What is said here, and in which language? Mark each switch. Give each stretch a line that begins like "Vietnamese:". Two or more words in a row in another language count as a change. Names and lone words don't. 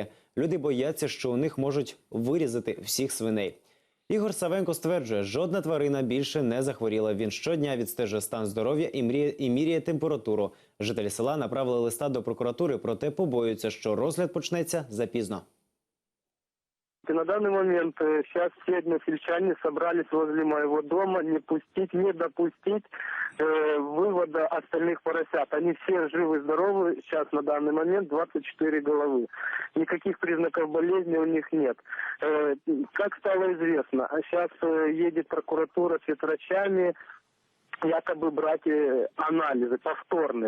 Ukrainian: Люди бояться, що у них можуть вирізати всіх свиней. Ігор Савенко стверджує, жодна тварина більше не захворіла. Він щодня відстежує стан здоров'я і міряє температуру. Жителі села направили листа до прокуратури, проте побоюються, що розгляд почнеться запізно.
Russian: На данный момент сейчас все односельчане собрались возле моего дома не допустить вывода остальных поросят. Они все живы-здоровы, сейчас на данный момент 24 головы. Никаких признаков болезни у них нет. Как стало известно, сейчас едет прокуратура с ветврачами якобы брать анализы повторные.